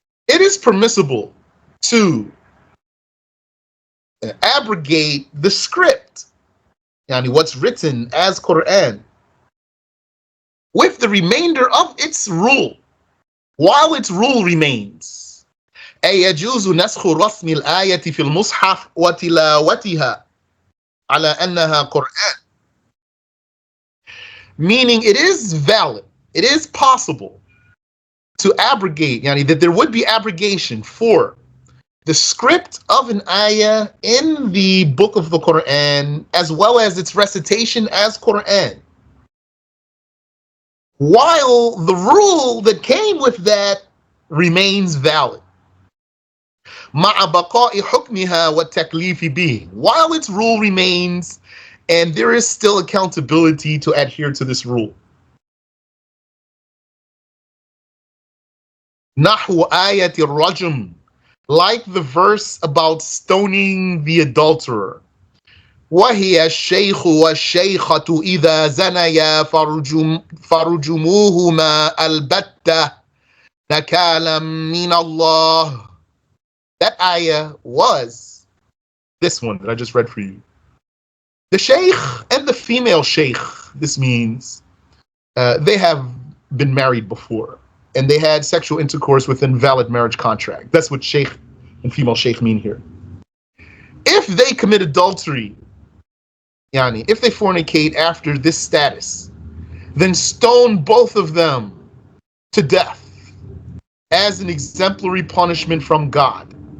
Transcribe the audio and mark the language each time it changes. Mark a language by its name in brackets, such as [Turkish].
[English] It is permissible to abrogate the script, yani what's written as Quran, with the remainder of its rule, while its rule remains. [Arabic] أي يجوز نسخ رسم الآية في المصحف وتلاوتها على أنها قرآن. [English] Meaning it is valid, it is possible to abrogate, yani that there would be abrogation for the script of an ayah in the book of the Quran, as well as its recitation as Quran, while the rule that came with that remains valid. [Arabic] مع بقاء حكمها والتكليف به. [English] While its rule remains, and there is still accountability to adhere to this rule. [Arabic] نحو آية الرجم, [English] like the verse about stoning the adulterer. [Arabic] وهي الشيخ والشيخة إذا زنيا فرجموهما البتة نكالا من الله. [English] That ayah was this one that I just read for you. The sheikh and the female sheikh, this means they have been married before and they had sexual intercourse with an invalid marriage contract. That's what sheikh and female sheikh mean here. If they commit adultery, yani if they fornicate after this status, then stone both of them to death as an exemplary punishment from God.